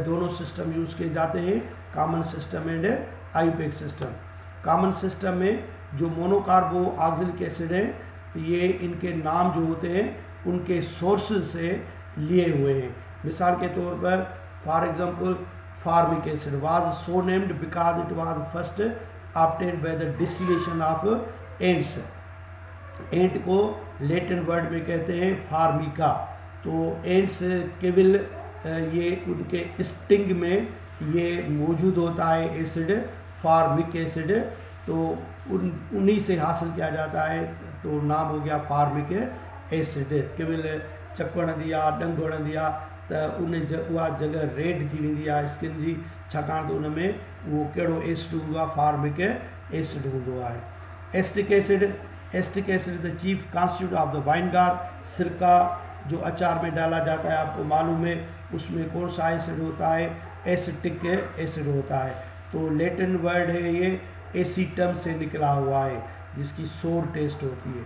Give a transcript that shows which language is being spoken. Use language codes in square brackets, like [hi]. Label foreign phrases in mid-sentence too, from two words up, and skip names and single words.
[hi] दोनों [en] system use [hi] किए जाते हैं, [en] common system and IUPAC system. common system [hi] में जो [en] monocarboxylic acid [hi] है, ये इनके नाम जो होते हैं उनके सोर्सेज से लिए हुए हैं। मिसाल के तौर पर [en] for example formic acid was so named because it was first obtained by the distillation of ants. [hi] एंट को [en] Latin word [hi] में कहते हैं फार्मिका। तो एंट्स केवल ये उनके स्टिंग में ये मौजूद होता है एसिड, [en] formic acid. [hi] तो उन्हीं से हासिल किया जाता है, तो नाम हो गया [en] formic acid. [sd] केवल चकण दिया डंगोड़ दिया तो उन उहा जगह रेड थी वेंदी आहे स्किन जी, छाकाणि त उन में उहो कहिड़ो एसिड हूंदो आहे, [en] formic acid [sd] हूंदो आहे। [en] acetic acid, acetic acid is the chief constituent of the vinegar. [hi] सिरका जो अचार में डाला जाता है, आपको मालूम है उसमें कौन सा एसिड होता है, [en] acetic acid [hi] होता है। तो [en] Latin word [hi] है ये एसीटम से निकला हुआ है, जिसकी [en] sour taste [hi] होती है।